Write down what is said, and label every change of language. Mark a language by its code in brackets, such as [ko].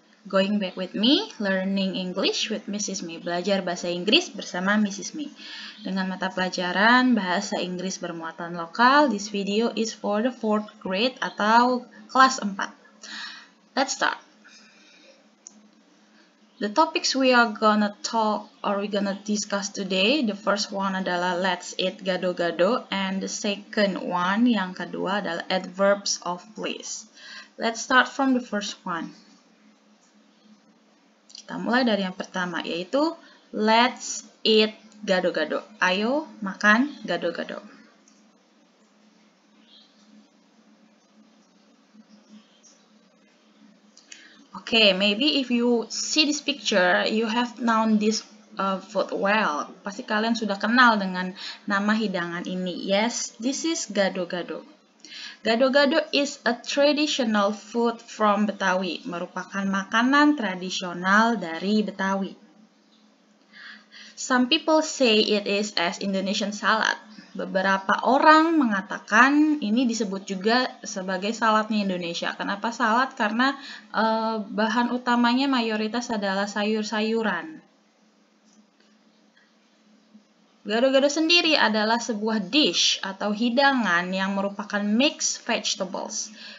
[en] Going back with me, learning English with Mrs. Me. [id] Belajar bahasa Inggris bersama Mrs. [en] Me. [id] Dengan mata pelajaran bahasa Inggris bermuatan lokal, [en] this video is for the 4th grade [id] atau kelas 4. [en] Let's start. The topics we are gonna discuss today, the first one adalah let's eat gado-gado, and the second one, [id] yang kedua adalah [en] adverbs of place. Let's start from the first one. [id] Kita mulai dari yang pertama, yaitu [en] let's eat gado-gado. [id] Ayo makan gado-gado. [en] Okay, maybe if you see this picture, you have known this food well. [id] Pasti kalian sudah kenal dengan nama hidangan ini. [en] Yes, this is gado-gado. Gado-gado is a traditional food from Betawi, [id] merupakan makanan tradisional dari Betawi. [en] Some people say it is as Indonesian salad. [id] Beberapa orang mengatakan ini disebut juga sebagai saladnya Indonesia. Kenapa salad? Karena bahan utamanya mayoritas adalah sayur-sayuran. Gado-gado sendiri adalah sebuah dish atau hidangan yang merupakan [en] mixed vegetables.